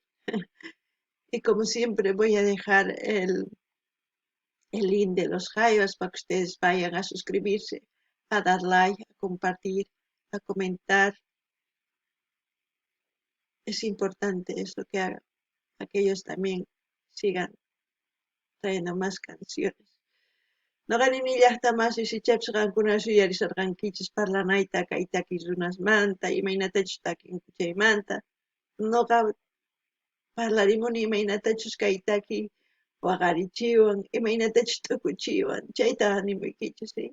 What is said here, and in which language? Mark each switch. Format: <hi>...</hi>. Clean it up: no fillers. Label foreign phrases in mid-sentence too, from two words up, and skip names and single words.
<es>Y como siempre voy a dejar el link de los Jaivas para que ustedes vayan a suscribirse, a dar like, a compartir, a comentar. Es importante esto que hagan, para que ellos también sigan trayendo más canciones.</es> <qu>Noqani llaqtamasi sichapsqankuna suyarisarqankichis parlanayta kaytaki runasmanta imaynatachus takinku chaymanta. Noqa parlarimuni imaynatachus kaytaki waqarichiwan, imaynatachus t'ukuchiwan, chaytaqa nimuykichis, ¿sí?</qu>